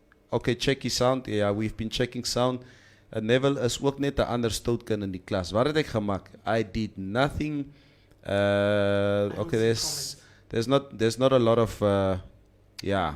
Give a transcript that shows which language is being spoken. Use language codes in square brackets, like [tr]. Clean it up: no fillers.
[en] Okay, check his sound. Yeah, we've been checking sound. [af] Neville is ook net 'n ander stoutkind in die klas. Wat het ek gemaak? [en] I did nothing. Okay, there's not a lot of yeah.